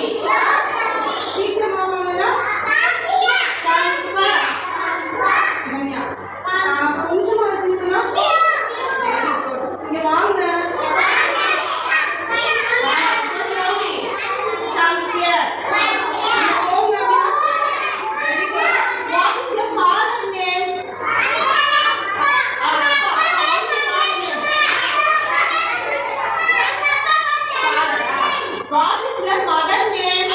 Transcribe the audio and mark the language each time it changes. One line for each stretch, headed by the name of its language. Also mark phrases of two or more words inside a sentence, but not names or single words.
Tamil: சீக்கிரமா போமானா
English: come fast.
Tamil: Manya. கொஞ்சமா இருந்துச்சுனா
English: very good.
Tamil: இங்க வாங்க.
English: Slowly. Come here. Ponga. Very good. What is your father's name? What is your mother name?